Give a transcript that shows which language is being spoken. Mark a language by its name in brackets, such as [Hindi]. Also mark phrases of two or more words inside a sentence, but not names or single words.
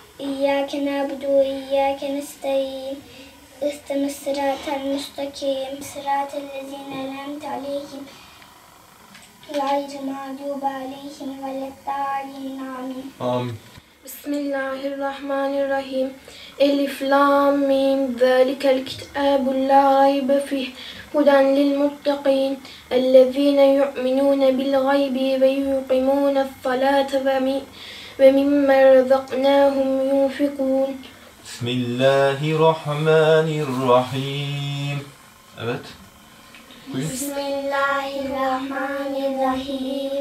[Arabic] إياك نعبد و إياك نستعين. اهدنا الصراط المستقيم صراط الذين أنعمت عليهم. غير المغضوب عليهم ولا الضالين. Amin. Amin. Bismillahirrahmanirrahim. ألف لام ميم. ذلك الكتاب لا ريب فيه. هدى للمتقين. الذين يؤمنون بالغيب و يقيمون الصلاة و مما رزقناهم ينفقون. Bismillahirrahmanirrahim. [Turkish] Evet. Buyurun. [Arabic] Bismillahirrahmanirrahim.